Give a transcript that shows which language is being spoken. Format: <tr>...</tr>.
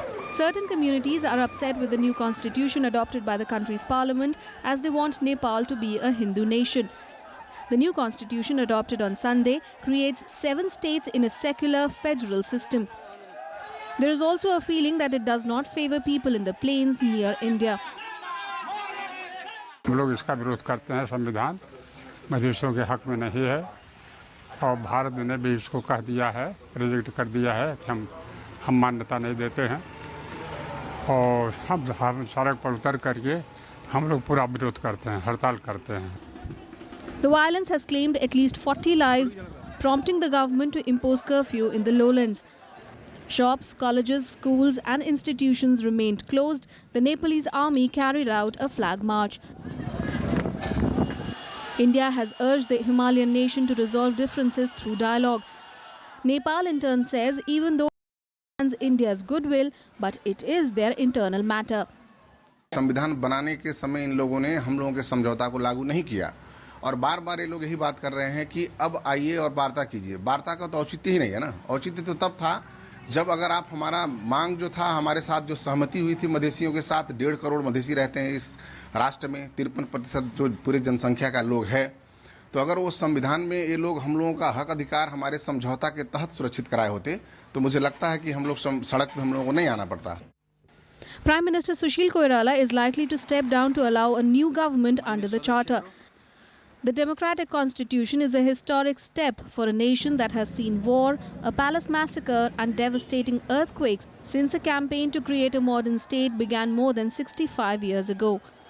<en>Certain communities are upset with the new constitution adopted by the country's parliament as they want Nepal to be a Hindu nation. The new constitution adopted on Sunday creates 7 states in a secular federal system. There is also a feeling that it does not favor people in the plains near India.</en> <hi>हम लोग इसका विरोध करते हैं. संविधान मधेशियों के हक में नहीं है और भारत ने भी इसको कह दिया है, रिजेक्ट कर दिया है कि हम मान्यता नहीं देते हैं और हम सड़क पर उतर करके हम लोग पूरा विरोध करते हैं, हड़ताल करते हैं.</hi> <en>The violence has claimed at least 40 lives, prompting the government to impose curfew in the lowlands. Shops, colleges, schools and institutions remained closed. The Nepalese army carried out a flag march. India has urged the Himalayan nation to resolve differences through dialogue. Nepal in turn says even though it wants India's goodwill, but it is their internal matter.</en> <hi>संविधान बनाने के समय इन लोगों ने हम लोगों के समझौता को लागू नहीं किया और बार बार ये लोग यही बात कर रहे हैं कि अब आइए और वार्ता कीजिए. वार्ता का तो औचित्य ही नहीं है ना. औचित्य तो तब था जब अगर आप हमारा मांग जो था, हमारे साथ जो सहमति हुई थी मधेसियों के साथ, 1.5 करोड़ मधेसी रहते हैं इस राष्ट्र में, 53% जो पूरी जनसंख्या का लोग है, तो अगर वो संविधान में ये लोग हम लोगों का हक अधिकार हमारे समझौता के तहत सुरक्षित कराए होते तो मुझे लगता है कि हम लोग सड़क पे हम लोगों को नहीं आना पड़ता.</hi> <en>Prime Minister Sushil Koirala is likely to step down to allow a new government under the charter. The democratic constitution is a historic step for a nation that has seen war, a palace massacre and devastating earthquakes since a campaign to create a modern state began more than 65 years ago.</en>